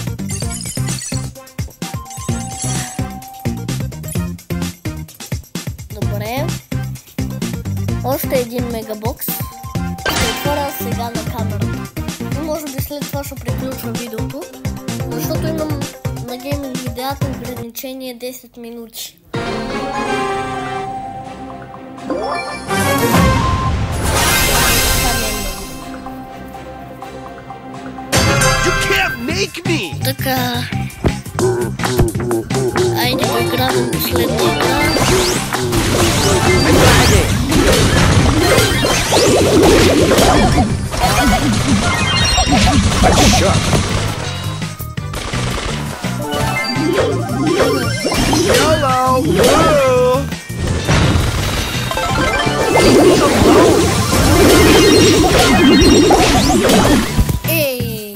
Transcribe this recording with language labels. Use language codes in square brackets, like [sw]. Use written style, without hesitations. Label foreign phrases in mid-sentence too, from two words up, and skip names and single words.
[bg] Добре. Още един мегабокс. Ще отворя сега на камерата. И може би след това ще приключва видеото. Защото имам на гейминг видеята ограничение 10 минути. [en] You can't make me. [bg] Така. Айде да играем последна игра. [en] Hello. Whoa. [bg] Ей!